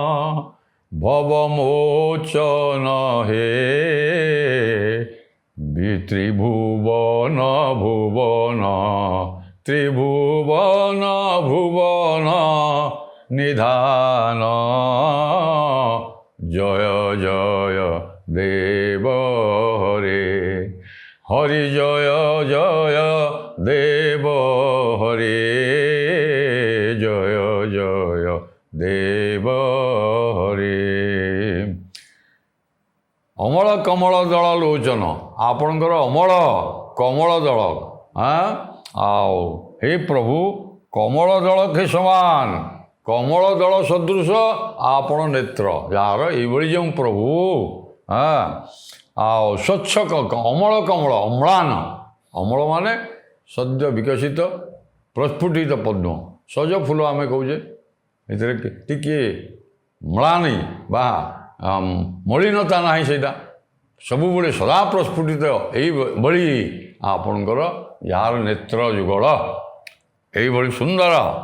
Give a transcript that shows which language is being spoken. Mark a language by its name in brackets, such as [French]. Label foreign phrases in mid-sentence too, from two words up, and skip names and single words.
[Sanskrit] ଭବମୋଚନ ହେ ତ୍ରିଭୁବନ ଭୁବନ ତ୍ରିଭୁବନ ଭୁବନ ନିଧାନ ଜୟ ଜୟ ଦେବ ହରେ হরি জয় জয় দেব হরে জয় জয় দেব হরে। [Odia] অমଳ କମଳ ଦଳ ଲୋଚନ ଆପଣଙ୍କର ଅମଳ କମଳ ଦଳ ଆଉ ହେ ପ୍ରଭୁ କମଳ ଦଳ କେ ସମାନ କମଳ ଦଳ ସଦୃଶ ଆପଣ ନେତ୍ର ଯାହାର ଏଇଭଳି ଯେଉଁ ପ୍ରଭୁ ଆଉ ସ୍ୱଚ୍ଛ ଅମଳ କମଳ ଅମ୍ଳାନ ଅମଳ ମାନେ ସଦ୍ୟ ବିକଶିତ ପ୍ରସ୍ଫୁଟିତ ପଦ୍ମ ସଜ ଫୁଲ ଆମେ କହୁଛେ ଏଥିରେ ଟିକିଏ ମ୍ଳାନି ବା ମଳିନତା ନାହିଁ ସେଇଟା ସବୁବେଳେ ସଦା ପ୍ରସ୍ଫୁଟିତ ଏଇଭଳି ଆପଣଙ୍କର ଯାହାର ନେତ୍ର ଯୁଗଳ ଏଇଭଳି ସୁନ୍ଦର